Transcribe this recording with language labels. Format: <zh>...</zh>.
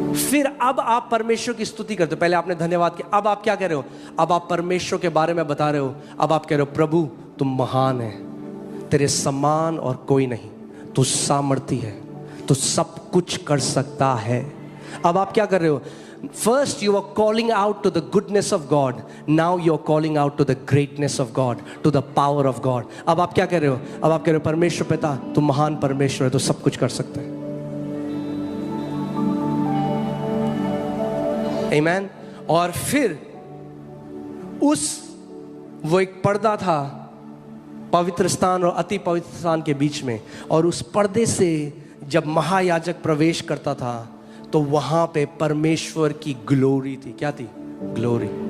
<hi>फिर अब आप परमेश्वर की स्तुति करते हो। पहले आपने धन्यवाद किया, अब आप क्या कह रहे हो? अब आप परमेश्वर के बारे में बता रहे हो। अब आप कह रहे हो, प्रभु तुम महान है, तेरे समान और कोई नहीं, तू सामर्थी है, तू सब कुछ कर सकता है। अब आप क्या कर रहे हो?</hi> <en>First you are calling out to the goodness of God. Now you are calling out to the greatness of God, to the power of God.</en> <hi>अब आप क्या कह रहे हो? अब आप कह रहे हो, परमेश्वर पिता तू महान परमेश्वर है, तो सब कुछ कर सकता है।</hi> <en>Amen.</en> <hi>और फिर वो एक पर्दा था पवित्र स्थान और अति पवित्र स्थान के बीच में, और उस पर्दे से जब महायाजक प्रवेश करता था तो वहां पे परमेश्वर की ग्लोरी थी। क्या थी? ग्लोरी।</hi>